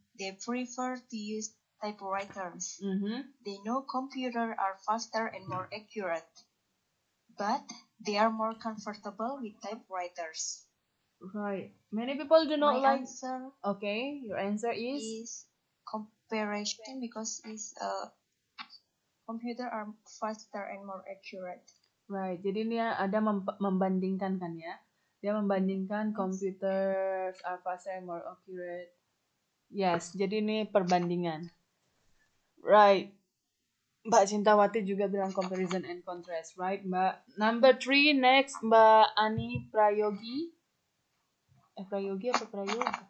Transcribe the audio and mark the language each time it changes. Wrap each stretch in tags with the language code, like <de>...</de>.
<en>They prefer to use typewriters. They know computers are faster and more accurate, but they are more comfortable with typewriters. Right. Many people do not My like. answer Okay, your answer is comparison because computer are faster and more accurate. Right.</en> <id>Jadi ini ada membandingkan kan ya. Dia membandingkan</id> <en>computers are faster and more accurate.</en> <id>Yes, jadi ini perbandingan. Right. Mbak Cintawati juga bilang</id> <en>comparison and contrast,</en> <id>right, Mbak? Number 3, next, Mbak Ani Prayogi. Prayogi apa Prayogi?</id>